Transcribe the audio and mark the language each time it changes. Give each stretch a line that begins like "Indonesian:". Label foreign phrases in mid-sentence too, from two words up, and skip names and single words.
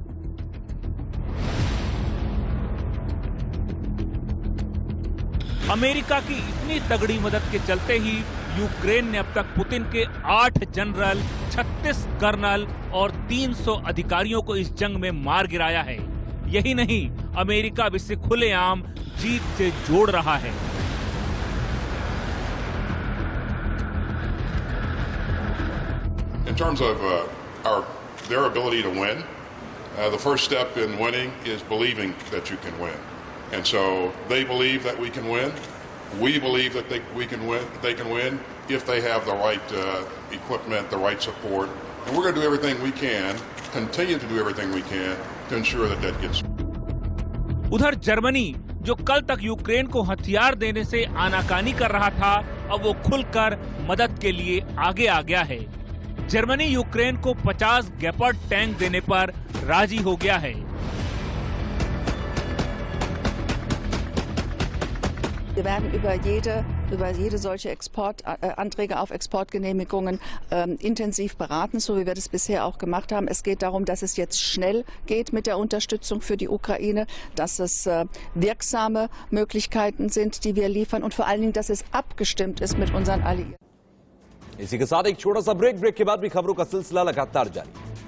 Hindi: अमेरिका की इतनी तगड़ी मदद के चलते ही यूक्रेन ने अब तक पुतिन के 8 जनरल, 36 कर्नल और 300 अधिकारियों को इस जंग में मार गिराया है। यही नहीं, अमेरिका अब इसे खुलेआम जीत से जोड़ रहा है।
English: In terms of their ability to win, the first step in winning is believing that you can win. And so they believe that we can win. We believe that we can win. They can win if they have the right equipment, the right support. And we're going to do everything we can, continue to do everything we can to ensure that that gets.
Hindi: उधर जर्मनी, जो कल तक यूक्रेन को हथियार देने से आनाकानी कर रहा था, अब वो खुलकर मदद के लिए आगे आ गया है। जर्मनी यूक्रेन को 50 गेपर्ड टैंक देने पर राजी हो गया है।
German: Wir werden über jede solche Anträge auf Exportgenehmigungen intensiv beraten, so wie wir das bisher auch gemacht haben. Es geht darum, dass es jetzt schnell geht mit der Unterstützung für die Ukraine, dass es wirksame Möglichkeiten sind, die wir liefern und vor allen Dingen, dass es abgestimmt ist mit unseren Alliierten.
Hindi: इसी के साथ एक छोटा सा ब्रेक के बाद भी खबरों का सिलसिला लगातार जारी।